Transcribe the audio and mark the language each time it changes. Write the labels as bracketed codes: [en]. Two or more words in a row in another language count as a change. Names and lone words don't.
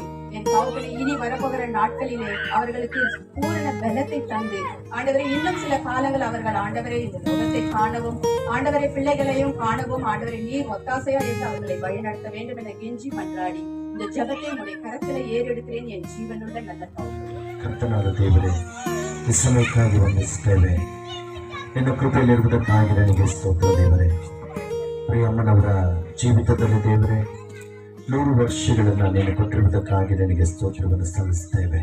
[ta] என் தகப்பனே, இனி வரப்போகிற நாட்களிலே அவர்களுக்கு பூரண பலத்தை தந்து ஆண்டவரே இன்னும் சில காலங்கள் அவர்கள் ஆண்டவரே இந்த லோகத்தை காணவும் ஆண்டவரை பிள்ளைகளையும் காணவும் ஆண்டவரை நீர் ஒத்தாசையா இருந்து அவர்களை வழிநடத்த வேண்டும் என கெஞ்சி மன்றாடி இந்த ஜெபத்தை உடைய கரத்திலே ஏறெடுக்கிறேன் என் ஜீவனுள்ள நல்ல [kn] ಕರ್ತನಾದ ದೇವರೇ, ಈ ಸಮಯಕ್ಕಾಗಿ ವಂದಿಸುತ್ತೇವೆ. ನಿನ್ನ ಕೃಪೆಯಲ್ಲಿರುವುದಕ್ಕಾಗಿ ನನಗೆ ಸ್ತೋತ್ರ ದೇವರೇ. ಪ್ರಿಯಮ್ಮನವರ ಜೀವಿತದಲ್ಲಿ ದೇವರೇ 100 ವರ್ಷಗಳನ್ನು ನೀನು ಕೊಟ್ಟಿರುವುದಕ್ಕಾಗಿ ನನಗೆ ಸ್ತೋತ್ರವನ್ನು ಸಲ್ಲಿಸುತ್ತೇವೆ.